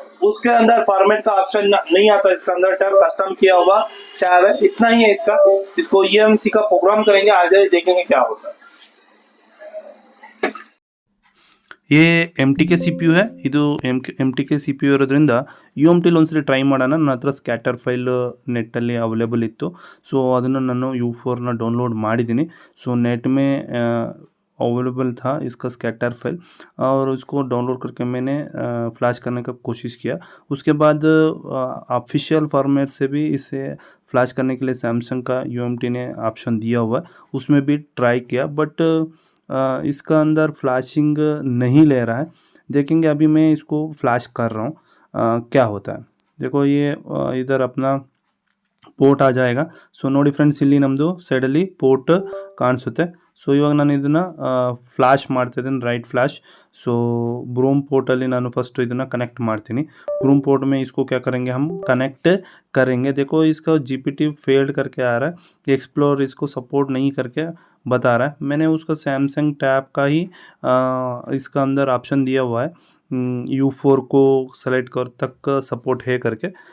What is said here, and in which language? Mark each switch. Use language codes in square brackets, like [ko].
[hi] उसके अंदर फॉर्मेट का ऑप्शन नहीं आता. इसका अंदर टैब कस्टम किया हुआ टैब है. इतना ही है इसका. इसको EMC का प्रोग्राम करेंगे, आगे देखेंगे क्या होता है. ये MTK CPU है. [kn] ಇದು MTK CPU ಇರೋದ್ರಿಂದ UMTಲಿ ಒಂದ್ಸರಿ ಟ್ರೈ ಮಾಡೋಣ. ನನ್ನ ಹತ್ರ ಸ್ಕ್ಯಾಟರ್ ಫೈಲ್ ನೆಟ್ಟಲ್ಲಿ ಅವೈಲೇಬಲ್ ಇತ್ತು. ಸೊ ಅದನ್ನು ನಾನು U4ನ ಡೌನ್ಲೋಡ್ ಮಾಡಿದ್ದೀನಿ. [hi] ಸೊ नेट में अवेलेबल था इसका स्कैटर फाइल, और उसको डाउनलोड करके मैंने फ्लैश करने का कोशिश किया. उसके बाद ऑफिशियल फॉर्मेट से भी इसे फ्लैश करने के लिए सैमसंग का UMT ने ऑप्शन दिया हुआ है, उसमें भी ट्राई किया. बट इसका अंदर फ्लैशिंग नहीं ले रहा है. देखेंगे, अभी मैं इसको फ्लैश कर रहा हूँ क्या होता है. देखो ये इधर अपना [kn] ಪೋರ್ಟ್ [hi] ಆ ಜಾಯೇಗಾ. [kn] ಸೊ ನೋಡಿ ಫ್ರೆಂಡ್ಸ್, ಇಲ್ಲಿ ನಮ್ಮದು ಸೈಡಲ್ಲಿ ಪೋರ್ಟ್ ಕಾಣಿಸುತ್ತೆ. ಸೊ ಇವಾಗ ನಾನು ಇದನ್ನು ಫ್ಲಾಶ್ ಮಾಡ್ತಾ ಇದ್ದೀನಿ, ರೈಟ್ ಫ್ಲಾಶ್. ಸೊ ब्रूम पोर्टली ನಾನು फर्स्ट ಇದನ್ನು कनेक्ट ಮಾಡ್ತೀನಿ. [hi] ब्रूम पोर्ट में इसको क्या करेंगे, हम कनेक्ट करेंगे. देखो इसका GPT फेल्ड करके आ रहा है, एक्सप्लोर इसको सपोर्ट नहीं करके बता रहा है. मैंने उसका सैमसंग टैब का ही इसका अंदर ऑप्शन दिया हुआ है, U4 को सेलेक्ट कर तक सपोर्ट है करके.